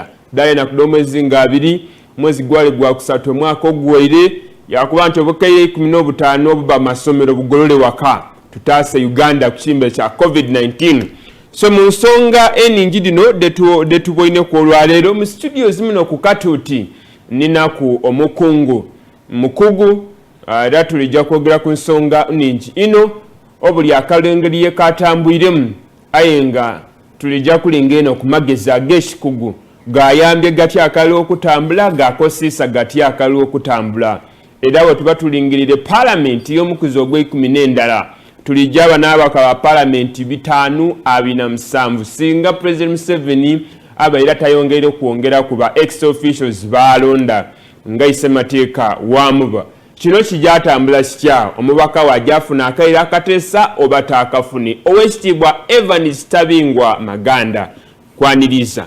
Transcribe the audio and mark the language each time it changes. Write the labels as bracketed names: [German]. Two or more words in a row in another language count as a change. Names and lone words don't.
[Soga] ddala enaku d'omwezi nga 2 mwezi gwali gwakusatu omwaka oguwaire yakuba nti obukeire 15 obuba amasomero bugolole waka tutaase Uganda ku kimbe kya COVID-19 so mu nsonga eningi dino detuboine ku olwaleero mu studios muno ku Katuuti ninaku omukugu era tulijja kwogera ku nsonga ningi ino obuli akalengeri yekatambwiremu aye nga tulijja kulinga eno ku magezi ag'ekikugu gayambye gati akalulu okutambula gakosiisa gati akalulu okutambula era we tuba tulingirire palamenti y'omukuzi ogw'ekumi tulijja abanaabaka ba palamenti 527 singa President Museveni abaira tayongere okuwongera ku ba [English] ex officials [Soga] balonda nga isemateeka wamuba kino kijatambula kitya omubaka wajafuna akaira akateesa oba taakafuni owekitiibwa Evans Tabingwa Maganda kwaniriza